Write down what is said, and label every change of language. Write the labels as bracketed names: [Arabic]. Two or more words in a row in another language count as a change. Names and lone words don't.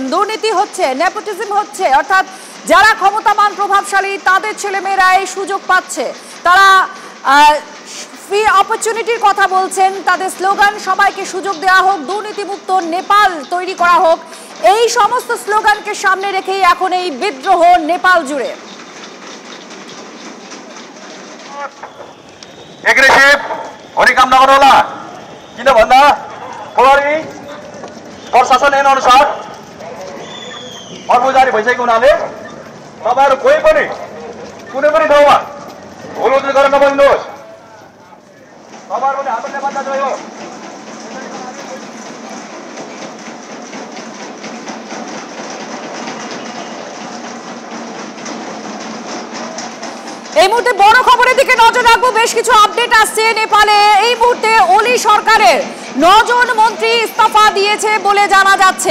[Bangla] দুর্নীতি হচ্ছে, নেপোটিজম হচ্ছে, অর্থাৎ যারা ক্ষমতাবান প্রভাবশালী তাদের ছেলেমেয়েরা এই সুযোগ পাচ্ছে। তারা [English] free opportunity [Bangla] কথা বলছেন। তাদের স্লোগান সবাইকে সুযোগ দেওয়া হোক, দুর্নীতিমুক্ত নেপাল তৈরি করা হোক। এই সমস্ত স্লোগানকে সামনে রেখেই এখন এই বিদ্রোহ নেপাল জুড়ে। [Nepali] एग्रेसिभ हुने काम नगर्नुहोला, किन भन्दा प्रहरी प्रशासन ऐन अनुसार कर्मचारी भइसकेको हुनाले तपाईहरु कोही पनि कुनै पनि ठाउँमा हुलुहुल गरेर नबस्नुहोस्। तपाईहरु पनि हाम्रो नेपाल जाति हो। [Bangla] এই মুহূর্তে বড় খবরের দিকে নজর রাখবো। বেশ কিছু আপডেট আসছে নেপালে। এই মুহূর্তে ওলি সরকারের 9 জন মন্ত্রী ইস্তফা দিয়েছে বলে জানা যাচ্ছে।